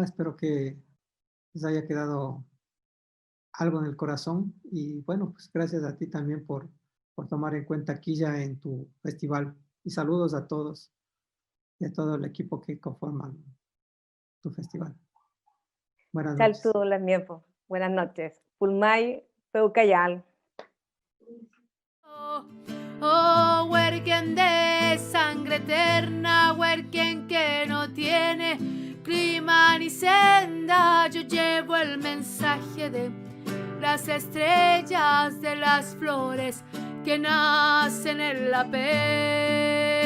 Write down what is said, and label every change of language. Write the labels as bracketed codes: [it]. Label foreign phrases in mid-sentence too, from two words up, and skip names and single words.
[es] Espero que les haya quedado algo en el corazón. Y bueno, pues gracias a ti también por tomar en cuenta aquí ya en tu festival. Y saludos a todos y a todo el equipo que conforman tu festival. Buenas noches. Buenas noches. [arn] Pulmay, Peucayal. [es] Oh, huerquen de sangre eterna, huerquen que no tiene clima ni senda. Yo llevo el mensaje de las estrellas, de las flores que nacen en la pena.